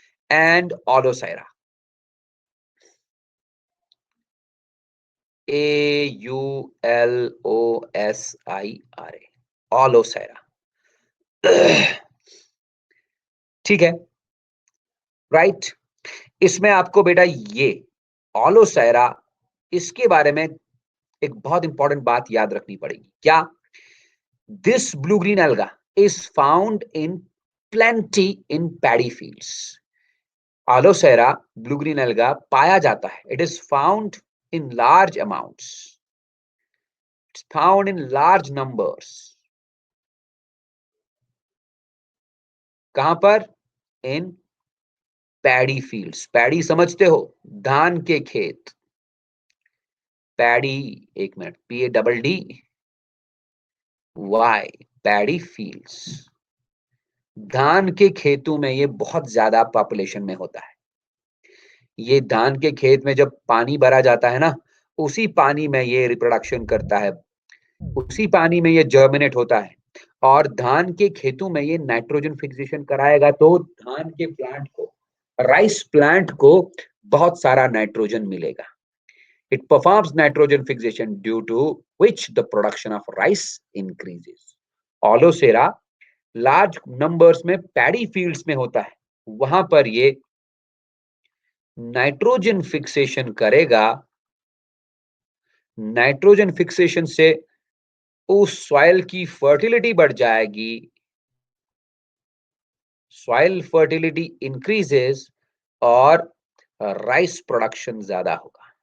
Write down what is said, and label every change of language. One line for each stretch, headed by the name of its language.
Hindi: And ऑलोसाइरा, AULOSIRA, ऑलोसाइरा। ठीक है, right? इसमें आपको बेटा ये ऑलोसाइरा, इसके बारे में एक बहुत इंपॉर्टेंट बात याद रखनी पड़ेगी। क्या?
English: This blue green algae is found in plenty in paddy fields.
Hindi: ऑलोसेरा blue green alga पाया जाता है,
English: it is found in large amounts, it's found in large numbers.
Hindi: कहां पर?
English: in paddy fields.
Hindi: पैडी समझते हो? धान के खेत, पैडी, एक मिनट, PADDY, पैडी फील्ड्स, धान के खेतों में ये बहुत ज्यादा पॉपुलेशन में होता है। ये धान के खेत में जब पानी भरा जाता है ना, उसी पानी में ये रिप्रोडक्शन करता है, उसी पानी में ये जर्मिनेट होता है और धान के खेतों में ये नाइट्रोजन फिक्सेशन कराएगा, तो धान के प्लांट को, राइस प्लांट को बहुत सारा नाइट्रोजन मिलेगा.
English: It performs nitrogen fixation due to which the production of rice increases.
Hindi: Olosera large numbers में पैडी फील्ड्स में होता है, वहां पर ये नाइट्रोजन फिक्सेशन करेगा. नाइट्रोजन फिक्सेशन से उस सॉइल की फर्टिलिटी बढ़ जाएगी, सॉइल फर्टिलिटी इंक्रीजेस और राइस प्रोडक्शन ज्यादा होगा.